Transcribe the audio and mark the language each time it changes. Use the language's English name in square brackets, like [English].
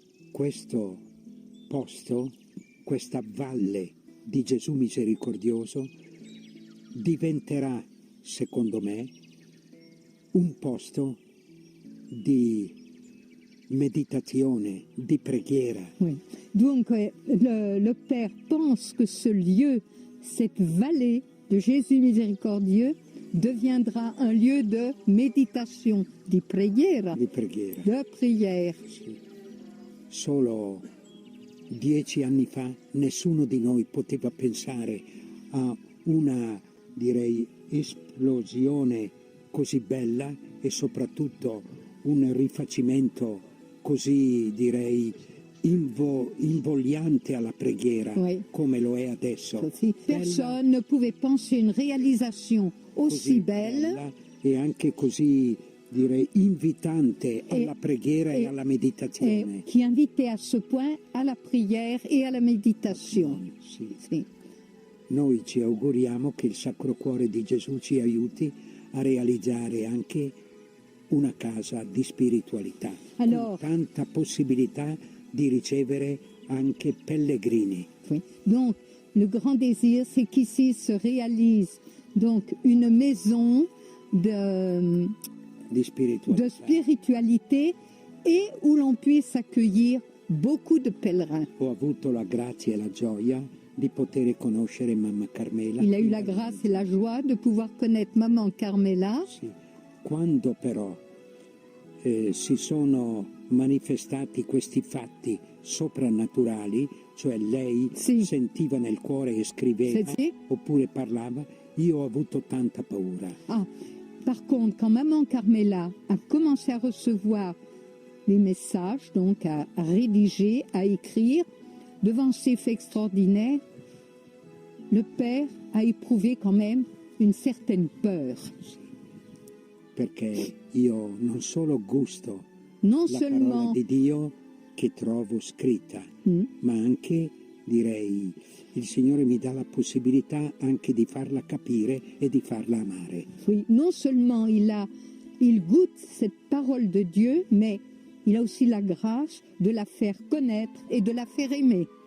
[Italian] Questo posto, questa valle di Gesù misericordioso, diventerà, secondo me, un posto di meditazione, di preghiera. [French] Oui. Donc le Père pense que ce lieu, cette vallée de Jésus miséricordieux, deviendra un lieu de méditation, [Italian] di preghiera. Di preghiera. [French] De prière. [Italian] Sì. Solo 10 anni fa nessuno di noi poteva pensare a una, direi, esplosione così bella e soprattutto un rifacimento così, direi, invogliante alla preghiera, [French] oui, [Italian] come lo è adesso. Sì. [French] Personne ne pouvait penser une réalisation aussi belle [Italian] e anche così, direi, invitante alla preghiera e alla meditazione. [French] Qui invitait à ce point à la prière et à la méditation. [Italian] Sì. Sì. Noi ci auguriamo che il Sacro Cuore di Gesù ci aiuti a realizzare anche una casa di spiritualità, con tanta possibilità di ricevere anche pellegrini. [French] Oui. Donc, le grand désir, c'est qu'ici se réalise donc une maison de spiritualité et où l'on puisse accueillir beaucoup de pèlerins. [Italian] Ho avuto la grazia e la gioia di poter conoscere Mamma Carmela. [French] Il a eu la grâce et la joie de pouvoir connaître Maman Carmela. [Italian] Sì. Quando però si sono manifestati questi fatti soprannaturali, cioè lei sentiva nel cuore e scriveva oppure parlava, io ho avuto tanta paura. [French] Par contre, quand Maman Carmela a commencé à recevoir les messages, donc à rédiger, à écrire, devant ces faits extraordinaires, le Père a éprouvé quand même une certaine peur. [Italian] Perché io non solo gusto [French] non [Italian] la [French] seulement [Italian] parola di Dio che trovo scritta, ma anche, direi, il Signore mi dà la possibilità anche di farla capire e di farla amare. [French] Oui, non seulement il goûte cette parole de Dieu, mais il a aussi la grâce de la faire connaître et de la faire aimer.